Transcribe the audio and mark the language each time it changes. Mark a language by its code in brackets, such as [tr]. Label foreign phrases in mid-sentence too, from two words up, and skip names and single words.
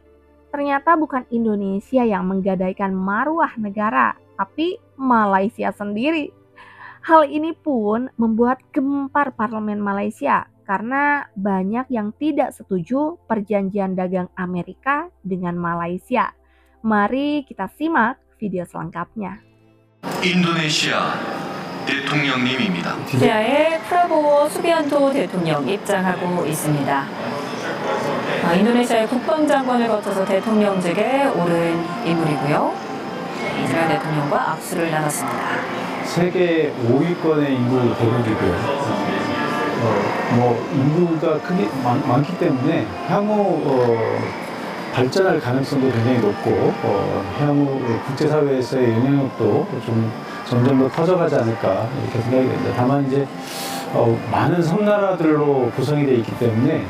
[id] Ternyata bukan Indonesia yang menggadaikan marwah negara, tapi Malaysia sendiri. Hal ini pun membuat gempar parlemen Malaysia karena banyak yang tidak setuju perjanjian dagang Amerika dengan Malaysia. Mari kita simak video selengkapnya. [ko] 인도네시아 대통령님입니다. 러시아의 프라보워 수비안토 대통령 입장하고 있습니다. 인도네시아의 국방장관을 거쳐서 대통령직에 오른 인물이고요. 이스라엘 대통령과 악수를 나눴습니다. 세계 5위권의 인구 대국이고요. 인구가 크게 많기 때문에 향후 발전할 가능성도 굉장히 높고 향후 국제사회에서의 영향력도 좀 점점 더 커져가지 않을까 이렇게 생각이 됩니다. 다만 이제 많은 섬나라들로 구성이 되어 있기 때문에